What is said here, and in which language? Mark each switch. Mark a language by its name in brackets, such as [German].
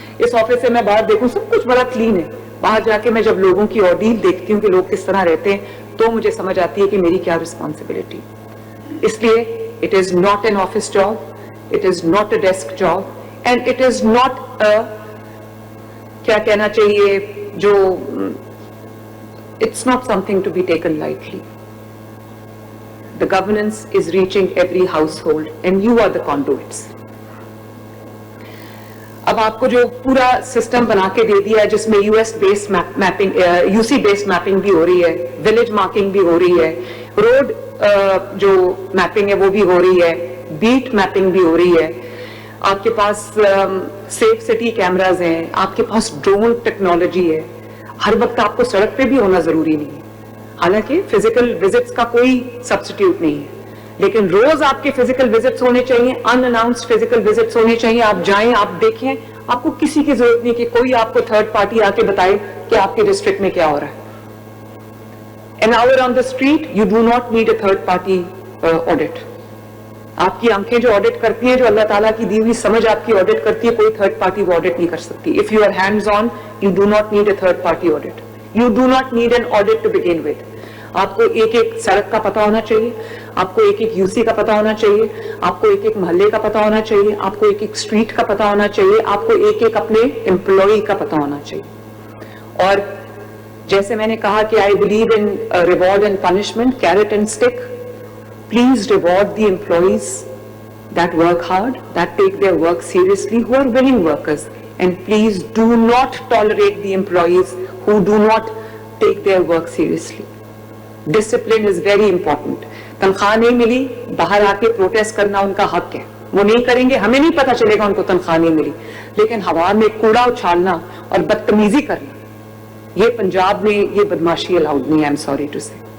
[Urdu] اس office سے میں باہر دیکھوں سب کچھ بڑا کلین ہے. باہر جا کے میں جب لوگوں کی آرڈیل دیکھتی ہوں کہ لوگ کس طرح رہتے ہیں تو مجھے سمجھ آتی ہے کہ میری کیا رسپانسبلٹی. اس لیے [English] it is not an office job, it is not a desk job, and it is not [Urdu] کیا کہنا چاہیے جو [English] it's not something to be taken lightly. The governance is reaching every household and you are the conduits. [Urdu] اب آپ کو جو پورا system بنا کے دے دیا ہے جس میں [English] US based mapping, UC based mapping [Urdu] بھی ہو رہی ہے, village marking بھی ہو رہی ہے, road جو میپنگ ہے وہ بھی ہو رہی ہے, بیٹ میپنگ بھی ہو رہی ہے, آپ کے پاس سیف سٹی کیمراز ہیں, آپ کے پاس ڈرون ٹیکنالوجی ہے. ہر وقت آپ کو سڑک پہ بھی ہونا ضروری نہیں ہے, حالانکہ فزیکل وزٹس کا کوئی سبسٹیٹیوٹ نہیں ہے, لیکن روز آپ کے فزیکل وزٹس ہونے چاہیے, ان اناؤنسڈ فزیکل وزٹس ہونے چاہیے. آپ جائیں, آپ دیکھیں, آپ کو کسی کی ضرورت نہیں کہ کوئی آپ کو تھرڈ پارٹی آ کے بتائے کہ آپ کے ڈسٹرکٹ میں کیا ہو رہا ہے. [English] An hour on the street, you do not need a third party audit. [Urdu] آپ کی آنکھیں جو آڈٹ کرتی ہیں, جو اللہ تعالیٰ کی دی ہوئی سمجھ آپ کی آڈٹ کرتی ہے, کوئی تھرڈ پارٹی وہ آڈٹ نہیں کر سکتی. [English] If you are hands on, you do not need a third party audit. You do not need an audit to begin with. [Urdu] آپ کو ایک ایک سڑک کا پتہ ہونا چاہیے, آپ کو ایک ایک UC کا پتہ ہونا چاہیے, آپ کو ایک ایک محلے کا پتہ ہونا چاہیے, آپ کو ایک ایک اسٹریٹ کا پتہ ہونا چاہیے, آپ کو ایک ایک اپنے امپلائی کا پتہ ہونا چاہیے. اور جیسے میں نے کہا کہ [English] I believe in reward and punishment, carrot and stick. Please reward the employees that work hard, that take their work seriously, who are willing workers. And please do not tolerate the employees who do not take their work seriously. Discipline is very important. [Urdu] تنخواہ نہیں ملی, باہر آ کے protest کرنا ان کا حق ہے, وہ نہیں کریں گے, ہمیں نہیں پتا چلے گا ان کو تنخواہ نہیں ملی, لیکن ہوا میں کوڑا اچھالنا اور بدتمیزی کرنا, یہ پنجاب میں یہ بدماشی الاؤڈ نہیں ہے. [English] I'm sorry to say.